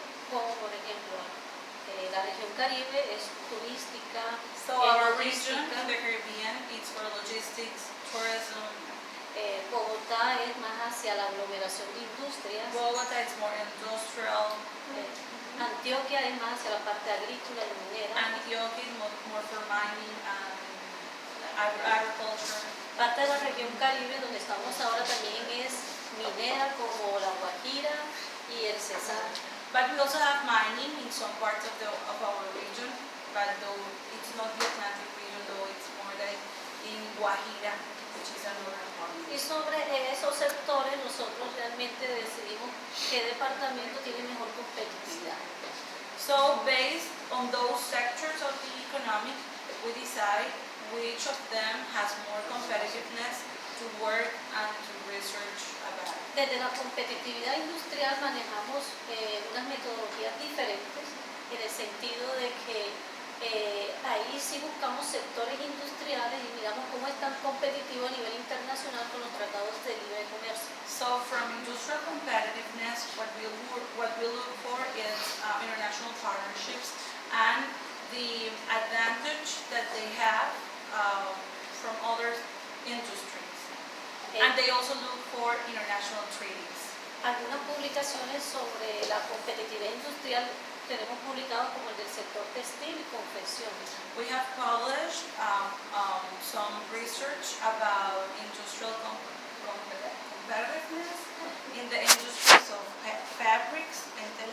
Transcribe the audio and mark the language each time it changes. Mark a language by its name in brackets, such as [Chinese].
[Spanish] Como por ejemplo, la región Caribe es turística. [English] So our region in the Caribbean is for logistics, tourism. [Spanish] Bogotá es más hacia la aglomeración de industrias. [English] Bogotá is more industrial. [Spanish] Antioquia es más hacia la parte agrícola y minera. [English] Antioquia is more for mining and agriculture. [Spanish] Parte de la región Caribe donde estamos ahora también es minera como la Guajira y el Cesar. [English] But we also have mining in some parts of our region, but though it's not the Atlantic region, though it's more like in Guajira, which is another part. [Spanish] Y sobre esos sectores nosotros realmente decidimos qué departamento tiene mejor competitividad. [English] So based on those sectors of the economic, we decide which of them has more competitiveness to work and to research about. [Spanish] Desde la competitividad industrial manejamos unas metodologías diferentes en el sentido de que ahí sí buscamos sectores industriales y miramos cómo están competitivos a nivel internacional con los tratados de libre comercio. [English] So from industrial competitiveness, what we look for is international partnerships and the advantage that they have from other industries. And they also look for international treaties. [Spanish] Algunas publicaciones sobre la competitividad industrial tenemos publicado como el del sector textil y confección. [English] We have published some research about industrial competitiveness in the industries of fabrics and